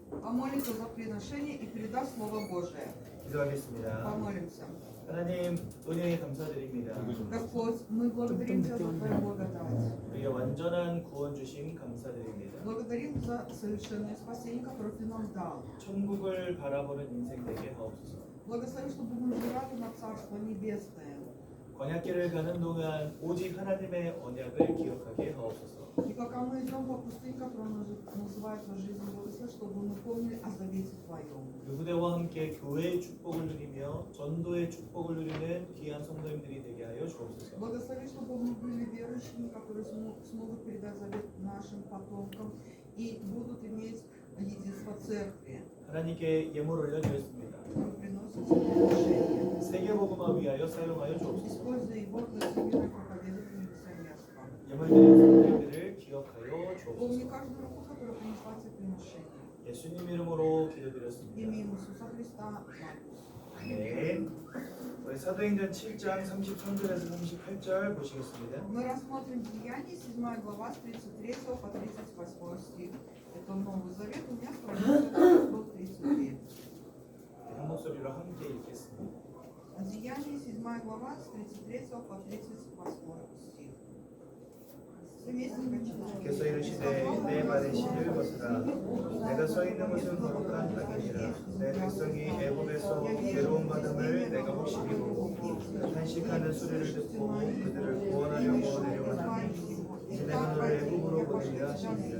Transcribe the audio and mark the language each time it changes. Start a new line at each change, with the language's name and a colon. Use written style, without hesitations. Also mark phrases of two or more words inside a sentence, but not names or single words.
Russian: Помолится за приношение и передаст Слово Божие.
Korean: 기도하겠습니다.
Russian: Помолимся.
Korean: 하나님 은혜에 감사드립니다.
Russian: Господь, мы благодарим Тебя за Твою благодать.
Korean: 우리의 완전한 구원 주심 감사드립니다.
Russian: Благодарим за совершенное спасение, которое Ты нам дал.
Korean: 천국을 바라보는 인생 되게 하옵소서.
Russian: Благослови, чтобы мы взирали на Царство Небесное.
Korean: 광야길을 가는 동안 오직 하나님의 언약을 기억하게 하옵소서.
Russian: И пока мы идем по пустыне, которая называется жизнь, благослови, чтобы мы помнили о завете Твоем.
Korean: 그 후대와 함께 교회의 축복을 누리며 전도의 축복을 누리는 귀한 성도님들이 되게 하여 주옵소서.
Russian: Благослови, чтобы мы были верующими, которые смогут передать завет нашим потомкам и будут иметь единство церкви.
Korean: 하나님께 예물 올려드렸습니다.
Russian: Мы приносим приношение.
Korean: 세계복음화 위하여 사용하여 주옵소서.
Russian: Используя его для всемирной проповедования миссионерства.
Korean: 예물 드린 성도님들을 기억하여
Russian: Помни
Korean: 주옵소서.
Russian: каждую руку, которая принесла тебе приношение.
Korean: 예수님 이름으로 기도드렸습니다.
Russian: Именем Иисуса Христа.
Korean: 네. 우리 사도행전 7장 33절에서 38절 보시겠습니다.
Russian: Мы рассмотрим Деяния, 7 глава, с 33 по 38 стих. Это Новый Завет, у меня страница 133.
Korean: 한 목소리로 함께 읽겠습니다.
Russian: Деяния, 7 глава, с 33 по 38 стих. Вместе прочитаем.
Korean: 께서 이르시되 내 발에 신을 벗으라. 내가 서 있는 곳은 거룩한 땅이니라. 내 백성이 애굽에서 괴로움 받음을 내가 혹시히 보고 탄식하는 소리를 듣고 그들을 구원하려고 내려가니 이제 내가 너를 애굽으로 보내리라 하시니라.